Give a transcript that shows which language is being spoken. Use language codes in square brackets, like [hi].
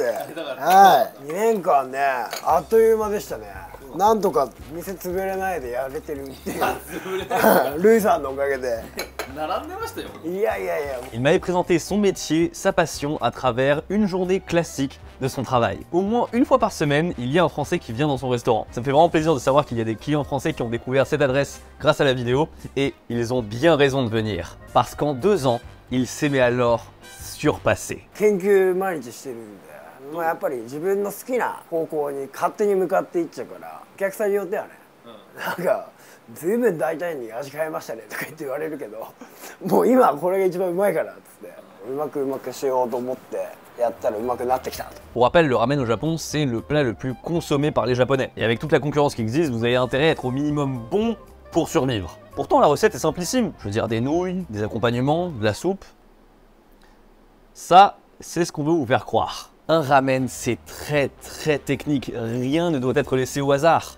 [ja] はい。2年間ね、あっという間でしたね。なんとか店潰れないでやれてるっていう。ルイさんのおかげで。並んでましたよ。いやいやいや。 [fr] Il m'avait présenté son métier, sa passion à travers une journée classique de son travail. Au moins une fois par semaine, il y a un Français qui vient dans son restaurant. Ça me fait vraiment plaisir de savoir qu'il y a des clients français qui ont découvert cette adresse grâce à la vidéo et ils ont bien raison de venir. Parce qu'en 2 ans, il s'est mis alors surpassé. [ja] 研究毎日してるんで、まあやっぱり自分の好きな方向に勝手に向かっていっちゃうから、お客さんによってはね、なんか随分大胆に味変えましたねとか言って言われるけど、もう今これが一番うまいからっつってうまくしようと思ってやったらうまくなってきたと。 [fr] Pour rappel, le ramen au Japon, c'est le plat le plus consommé par les Japonais. Et avec toute la concurrence qui existe, vous avez intérêt à être au minimum bon pour survivre. Pourtant, la recette est simplissime. Je veux dire, des nouilles, des accompagnements, de la soupe. Ça, c'est ce qu'on veut vous faire croire. Un ramen, c'est très technique, rien ne doit être laissé au hasard.